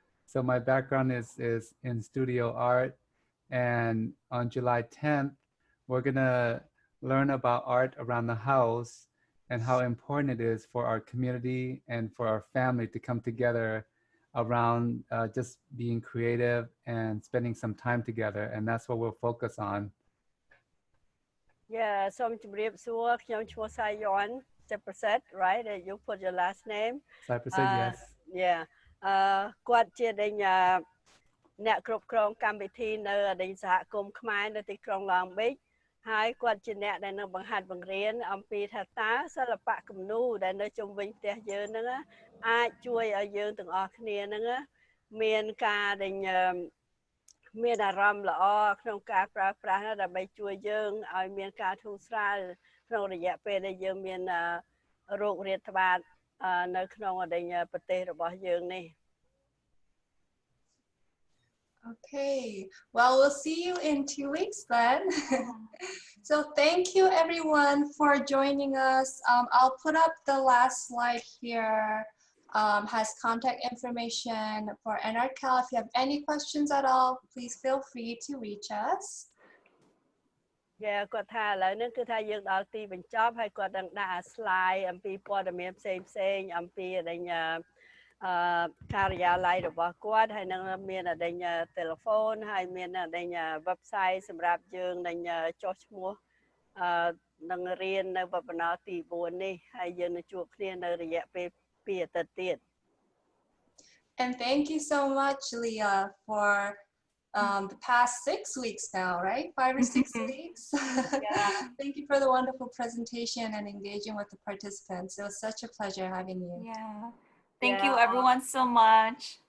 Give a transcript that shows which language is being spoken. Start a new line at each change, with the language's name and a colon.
English: So my background is in studio art, and on July 10th we're gonna learn about art around the house and how important it is for our community and for our family to come together around just being creative and spending some time together, and that's what we'll focus on. Yeah, so Sayon, Cypress, right? You put your last name. Cypress, yes. Yeah.
Khmer: គាត់ជាអ្នកគ្រប់គ្រងកម្មវិធីនៅសហគមន៍ខ្មែរនៅទីក្រុងឡង់ប៊ីចហើយគាត់ជាអ្នកដែលនឹងបង្ហាត់បង្រៀនអំពីថាតើសិល្បៈគំនូរដែលនៅជុំវិញផ្ទះយើងហ្នឹងអាចជួយឲ្យយើងទាំងអស់គ្នាហ្នឹងមានការដែលមានអារម្មណ៍ល្អក្នុងការប្រើប្រាស់ដើម្បីជួយយើងឲ្យមានការធូរស្រាលក្នុងរយៈពេលដែលយើងមានโรคរាតត្បាតនៅក្នុងប្រទេសរបស់យើងនេះ
English: Okay, well, we'll see you in 2 weeks then. So thank you everyone for joining us. I'll put up the last slide here. Has contact information for NRCAL. If you have any questions at all, please feel free to reach us.
Khmer: Yeah, គាត់ថាឥឡូវនេះគឺថាយើងដល់ទីបញ្ចប់ហើយគាត់នឹងដាក់ slide អំពីព័ត៌មានផ្សេងៗអំពី ការិយាល័យរបស់គាត់ហើយនឹងមានដេញ telephone ហើយមានដេញ website សម្រាប់យើងដេញចុះឈ្មោះនឹងរៀននៅ webinar ទី 4 នេះហើយយើងនឹងជួបគ្នានៅរយៈពេល 2 អាទិត្យទៀត
English: And thank you so much, Leah, for the past 6 weeks now, right? 5 or 6 weeks. Yeah. Thank you for the wonderful presentation and engaging with the participants. It was such a pleasure having you. Yeah. Thank you everyone so much.